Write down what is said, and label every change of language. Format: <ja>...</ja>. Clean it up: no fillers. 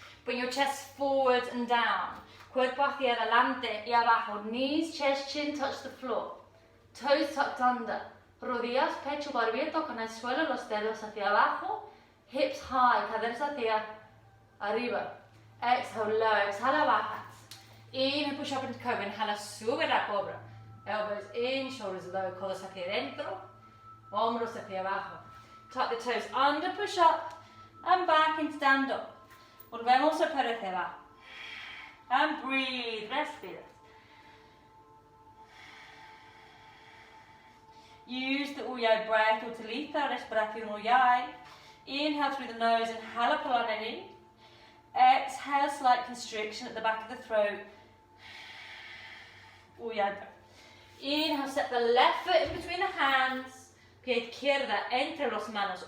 <en>Bring your chest forwards and down.</en> <es>Cuerpo hacia adelante y abajo.</es> <en>Knees, chest, chin touch the floor. Toes tucked under.</en> <es>Rodillas, pecho, barbilla tocan el suelo, los dedos hacia abajo.</es> <en>Hips high,</en> <es>caderas hacia arriba.</es> <en>Exhale, low,</en> <es>exhala, bajas.</es> <en>Inhale, push up into cobra.</en> <es>Inhala, sube la cobra.</es> <en>Elbows in, shoulders low,</en> <es>codos hacia adentro. Hombros hacia abajo.</es> <en>Tuck the toes under, push up and back and stand up.</en> <es>Volvemos a perder hacia abajo.</es> <en>And breathe,</en> <es>respira.</es> <en>Use the Uyai breath,</en> <es>utiliza respiración Uyai.</es> <en>Inhale through the nose,</en> <es>inhala por la nariz.</es> <en>Exhale, slight constriction at the back of the throat. Uyai breath. Inhale, step the left foot in between the hands.</en> <es>Pie izquierda entre las manos.</es>